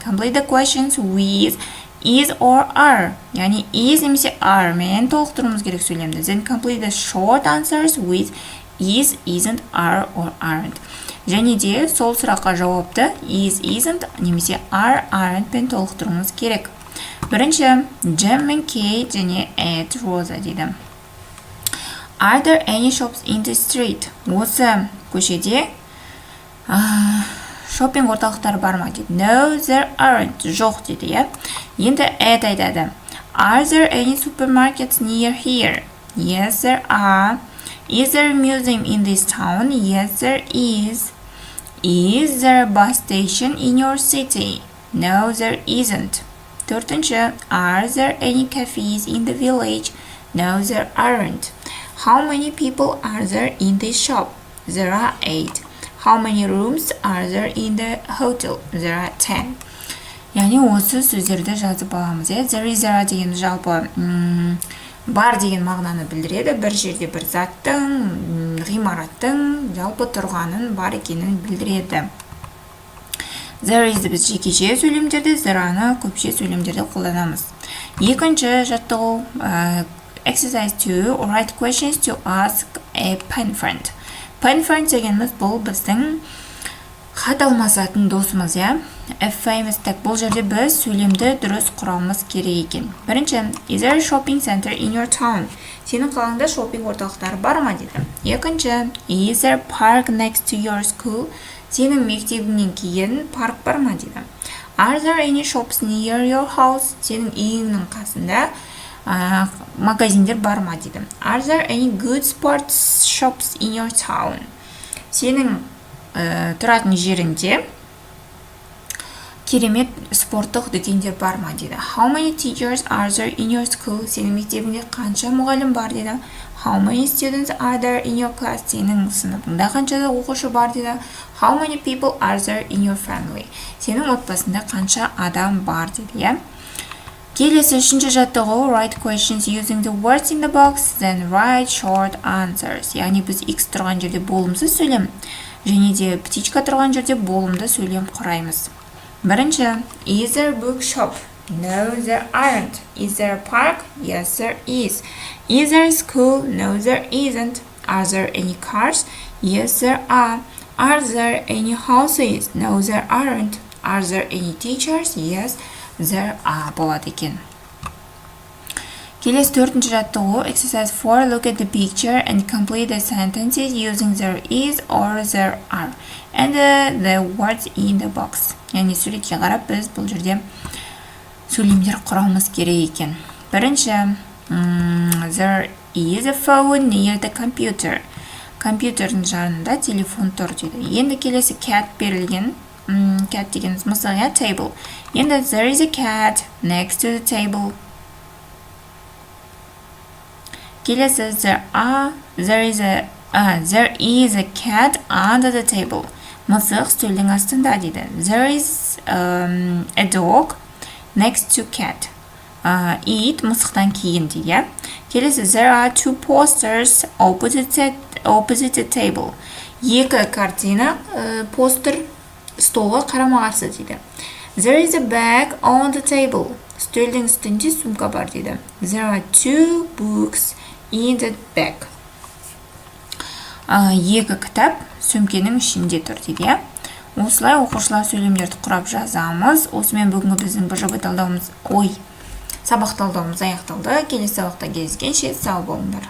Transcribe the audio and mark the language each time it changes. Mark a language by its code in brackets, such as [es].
[en] Complete the questions with is or are. [kk] Яғни is немесе are мен толықтыруымыз керек сөйлемді. [en] Then complete the short answers with is, isn't, are or aren't. [kk] Және де сол сұраққа жауапты is, isn't немесе are, aren't пен толықтыруымыз керек. Бірінші, Jim and Kate және Ed, Rosa дейді. [en] Are there any shops in the street? [kk] Осы көшеде шоппинг орталықтары бар ма дейді. [en] No, there aren't. [kk] Жоқ дейді. Енді Ed айтады. [en] Are there any supermarkets near here? Yes, there are. Is there a museum in this town? Yes, there is. Is there a bus station in your city? No, there isn't. [kk] Төртінші, [en] are there any cafes in the village? No, there aren't. How many people are there in this shop? There are 8. How many rooms are there in the hotel? There are 10. [kk] Яғни осы сөздерді жазып аламыз. There is деген жалпы бар деген мағынаны білдіреді. Бір жерде бір заттың, ғимараттың жалпы тұрғанын бар екенін білдіреді. There is біз жекеше сөйлемдерде, there-ны көпше сөйлемдерде қолданамыз. Екінші жаттығу. Exercise 2. [en] Write questions to ask a pen friend. [kk] Pen friend дегеніміз бұл біздің хат алмасатын досымыз. [en] A famous tag. [kk] Бұл жерде біз сөйлемді дұрыс құрамыз керек екен. Бірінші, [en] is there a shopping center in your town? [kk] Сенің қалаңда шоппинг орталықтары бар ма дейді. Екінші, [en] is there a park next to your school? [kk] Сенің мектебіңнен кейін парк бар ма дейді. [en] Are there any shops near your house? [kk] Сенің үйіңнің қасында магазиндер бар ма дейді. [en] Are there any good sports shops in your town? [kk] Сенің тұратын жеріңде керемет спорттық дүкендер бар ма дейді. [en] How many teachers are there in your school? [kk] Сенің мектебіңде қанша мұғалім бар дейді. [en] How many students are there in your class? [kk] Сенің сыныбыңда қанша оқушы бар дейді. [en] How many people are there in your family? [kk] Сенің отбасында қанша адам бар дейді, иә? Келесі үшінші жаттығу [en] write questions using the words in the box, then write short answers. [kk] Яғни біз X тұрған жерде болымсыз сөйлем, және де птичка тұрған жерде болымды сөйлем құраймыз. Бірінші, [en] is there a bookshop? No, there aren't. Is there a park? Yes, there is. Is there a school? No, there isn't. Are there any cars? Yes, there are. Are there any houses? No, there aren't. Are there any teachers? Yes, there are. [kk] Болады екен. Келесі төртінші жаттығу exercise 4. [en] Look at the picture and complete the sentences using there is or there are and the words in the box. [kk] Яғни суретке қарап біз бұл жерде сөйлемдер құрамыз керек екен. Бірінші, [en] there is a phone near the computer. [kk] Компьютердің жанында телефон тұр дейді. Енді келесі cat берілген. Cat дегеніміз мысалға table. Енді [en] there is a cat next to the table. [kk] Келесі [en] there is a cat under the table. [kk] Мысық стөлдің астында дейді. [en] There is a dog next to cat. [kk] It мысықтан кейін дейді. Келесі [en] there are two posters opposite the table. [kk] Екі картина постер столға қарама-қарсы дейді. [en] There is a bag on the table. [kk] Стөлдің үстінде сумка бар дейді. [en] There are two books in the bag. [kk] Екі кітап сөмкенің ішінде тұр дейді. Осылай оқушылар сөйлемдерді құрап жазамыз. Осымен бүгінгі біздің БЖБ талдауымыз, сабақ талдауымыз аяқталды. Келесі сабақта кездескенше сау болыңдар.